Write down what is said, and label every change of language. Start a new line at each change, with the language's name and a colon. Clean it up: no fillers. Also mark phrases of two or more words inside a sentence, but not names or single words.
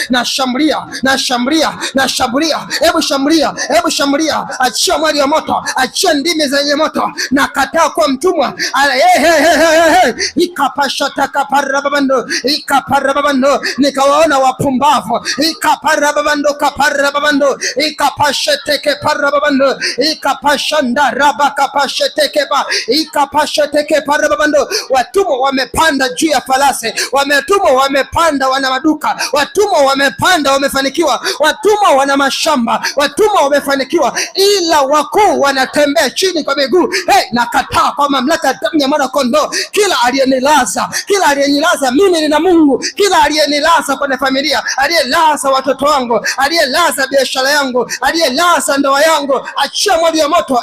Swahili: Nashambulia. Hebu shambulia. Achia mwali wa moto, achia ndimi zenye moto. Nakataa kuwa mtumwa. Ikaparababando, nikawaona wapumbavu. Ikaparababando, ikapasheteke parababando, ikapashanda rabakapasheteke ba, ikapasheteke parababando. Watumwa wamepanda juu ya farasi, watumwa wamepanda, wana maduka, watumwa wamepanda, wamefanikiwa, watumwa wana mashamba, watumwa wamefanikiwa, ila wakuu wanatembea chini kwa miguu. Nakataa kwa mamlaka damu ya mwana kondoo, kila aliyenilaza mimi nina Mungu, kila aliyenilaza kwenye familia, aliyelaza watoto wangu, aliyelaza biashara yangu, aliyelaza ndoa yangu, achia mwali wa moto.